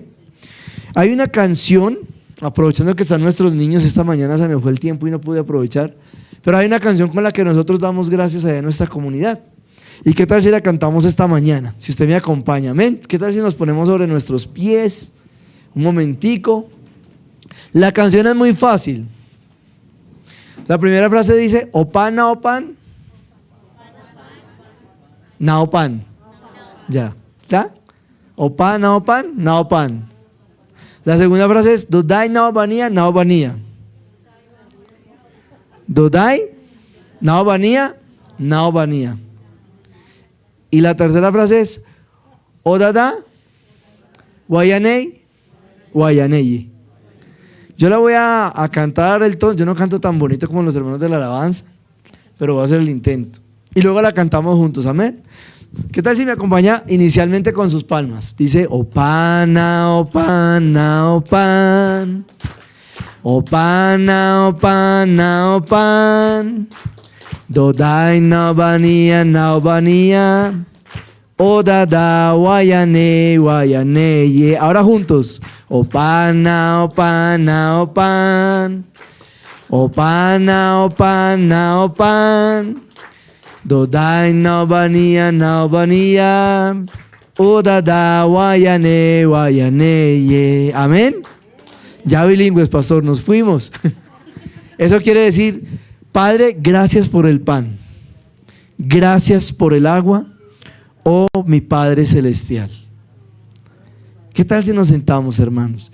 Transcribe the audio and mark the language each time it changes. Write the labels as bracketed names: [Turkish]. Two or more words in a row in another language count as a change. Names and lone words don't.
[Spanish] Hay una canción, aprovechando que están nuestros niños, esta mañana se me fue el tiempo y no pude aprovechar, pero hay una canción con la que nosotros damos gracias allá en nuestra comunidad. ¿Y qué tal si la cantamos esta mañana? Si usted me acompaña, amén. ¿Qué tal si nos ponemos sobre nuestros pies? Un momentico. La canción es muy fácil. La primera frase dice, opan, naopan. Naopan. Ya, ¿está? Opan, naopan, naopan. La segunda frase es, dodai, naobanía, naobanía. Dodai, naobanía, naobanía. Y la tercera frase es, odada, guayanei, guayanei. Yo la voy a cantar el tono, yo no canto tan bonito como los hermanos de la alabanza, pero voy a hacer el intento. Y luego la cantamos juntos, amén. ¿Qué tal si me acompaña inicialmente con sus palmas? Dice, opana, opana, opan. Opana, opana, opan. Dodai, naobanía, naobanía. Odada, guayane, guayane. Ahora juntos. Opana, opana, opan. Opana, opana, opan. Dodai, naobanía, naobanía. Odada, guayane, guayane. Amén. Ya bilingües, pastor, nos fuimos. Eso quiere decir, Padre, gracias por el pan. Gracias por el agua. Oh, mi Padre Celestial. ¿Qué tal si nos sentamos, hermanos?